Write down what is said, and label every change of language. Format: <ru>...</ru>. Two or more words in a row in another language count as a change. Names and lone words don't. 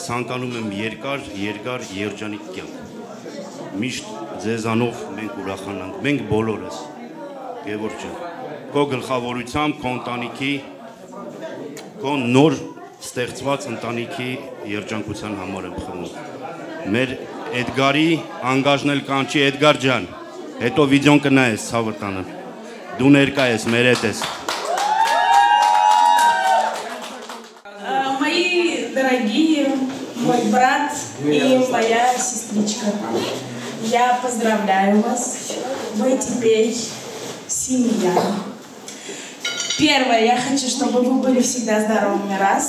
<hy>ցանկանում եմ երկար երջանիկ կյանք միշտ ձեզանով մենք ուրախանանք մենք բոլորս Գևորգ ջան քո գլխավորությամբ քո ընտանիքի քո նոր ստեղծված ընտանիքի երջանկության համար եմ խնդրում մեր Էդգարի անգաժնել կանչի Էդգար ջան հետո վիդեոն կնայես ցավը տանը դու ներկա ես մեր հետ ես</hy> <ru>Мои дорогие, мой брат и моя сестричка, я поздравляю вас, вы теперь семья. Первое, я хочу, чтобы вы были всегда здоровыми, раз.</ru>